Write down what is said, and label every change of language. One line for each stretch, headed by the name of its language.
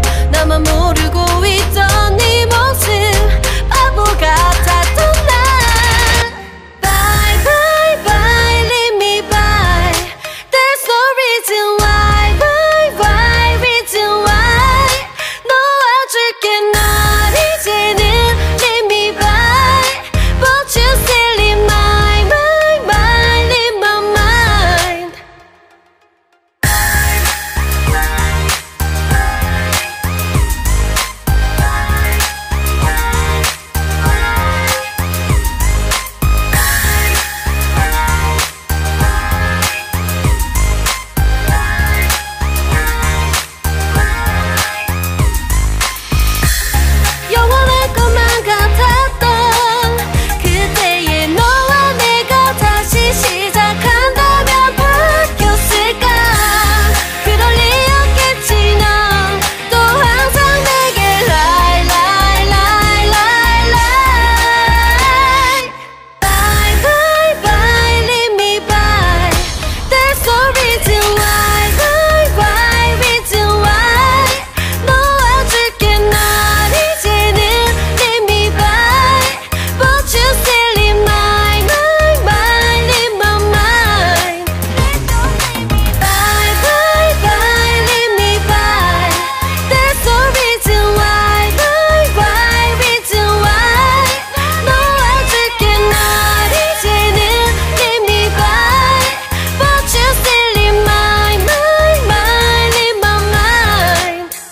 Korean: 나만 모르고 있던 네 모습 바보 같았던 나.
English: Bye bye bye leave me by. There's no reason why. Bye bye reason why.
Korean: 놓아줄게 널 이제는
English: leave me by. But you still in my mind in my mind.
Korean: 영원할 것만 같았던 그때의 너와 내가 다시 시작한다면 바뀌었을까. 그럴 리 없겠지. 넌 또 항상 내게
English: lie lie lie lie lie. Bye bye bye leave me by. There's no reason why. Bye bye reason why.
Korean: 놓아줄게 널 이제는
English: leave me by. But you still in my mind in my mind. Bye bye bye leave me by. There's no reason why. Bye bye reason why.
Korean: 놓아줄게 널 이제는
English: leave me by. But you still in my mind in my mind.